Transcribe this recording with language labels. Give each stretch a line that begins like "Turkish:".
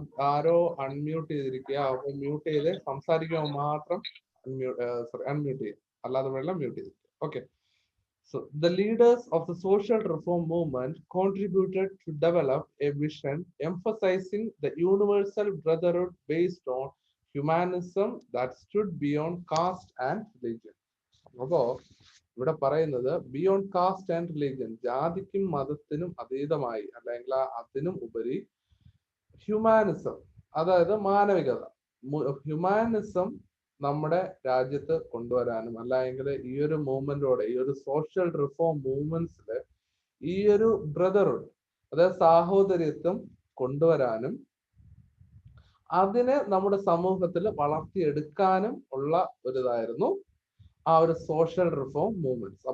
Malayalam: ആരോ unmute ചെയ്തിരിക്കുക, അപ്പൊ mute ചെയ്ത് സംസാരിക്കുമ്പോൾ മാത്രം അൺമ്യൂട്ട് ചെയ്യുക, അല്ലാതെ വെള്ളം മ്യൂട്ട് ചെയ്തിരിക്കുക. Okay.
English: So the leaders of the social reform movement contributed to develop a vision emphasizing the universal brotherhood based on humanism that stood beyond caste and religion.
Malayalam: അപ്പോ ഇവിടെ പറയുന്നത്
English: beyond caste and religion,
Malayalam: ജാതിക്കും മതത്തിനും അതീതമായി അല്ലെങ്കിൽ അതിനും ഉപരി humanism, അതായത് മാനവികത, humanism നമ്മുടെ രാജ്യത്ത് കൊണ്ടുവരാനും അല്ലെങ്കിൽ ഈ ഒരു മൂവ്മെന്റോടെ, ഈ ഒരു സോഷ്യൽ റിഫോം മൂവ്മെന്റ്സില് ഈ ഒരു ബ്രദർഹുഡ്, അതായത് സാഹോദര്യത്വം കൊണ്ടുവരാനും അതിനെ നമ്മുടെ സമൂഹത്തിൽ വളർത്തിയെടുക്കാനും ഉള്ള ഒരിതായിരുന്നു ആ ഒരു സോഷ്യൽ റിഫോം മൂവ്മെന്റ്സ്.